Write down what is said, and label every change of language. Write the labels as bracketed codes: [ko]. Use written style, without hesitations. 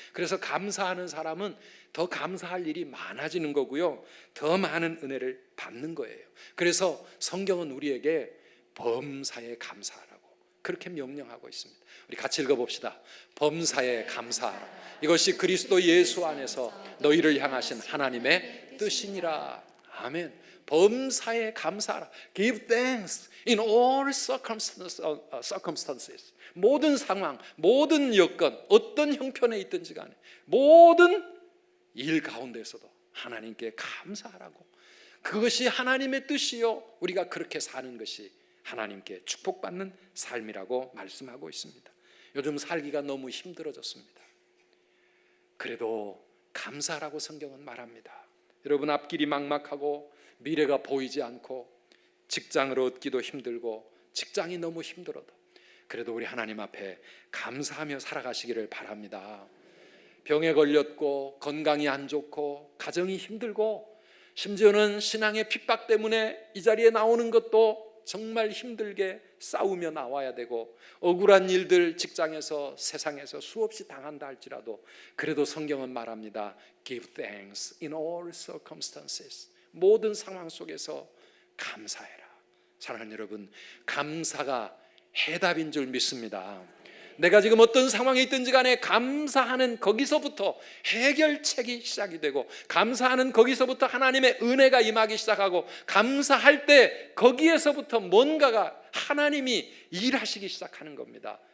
[ko] 그래서 감사하는 사람은 더 감사할 일이 많아지는 거고요, 더 많은 은혜를 받는 거예요. 그래서 성경은 우리에게 범사에 감사하라고 그렇게 명령하고 있습니다. 우리 같이 읽어봅시다. 범사에 감사하라. 이것이 그리스도 예수 안에서 너희를 향하신 하나님의 뜻이니라. 아멘. 범사에 감사하라. [en] Give thanks in all circumstances. [ko] 모든 상황, 모든 여건, 어떤 형편에 있든지 간에 모든 일 가운데서도 하나님께 감사하라고. 그것이 하나님의 뜻이요, 우리가 그렇게 사는 것이 하나님께 축복받는 삶이라고 말씀하고 있습니다. 요즘 살기가 너무 힘들어졌습니다. 그래도 감사라고 성경은 말합니다. 여러분, 앞길이 막막하고 미래가 보이지 않고 직장을 얻기도 힘들고 직장이 너무 힘들어도 그래도 우리 하나님 앞에 감사하며 살아가시기를 바랍니다. 병에 걸렸고 건강이 안 좋고 가정이 힘들고 심지어는 신앙의 핍박 때문에 이 자리에 나오는 것도 정말 힘들게 싸우며 나와야 되고 억울한 일들 직장에서 세상에서 수없이 당한다 할지라도 그래도 성경은 말합니다. [en] Give thanks in all circumstances. [ko] 모든 상황 속에서 감사해라. 사랑하는 여러분, 감사가 해답인 줄 믿습니다. 내가 지금 어떤 상황에 있든지 간에 감사하는 거기서부터 해결책이 시작이 되고 감사하는 거기서부터 하나님의 은혜가 임하기 시작하고 감사할 때 거기에서부터 뭔가가 하나님이 일하시기 시작하는 겁니다.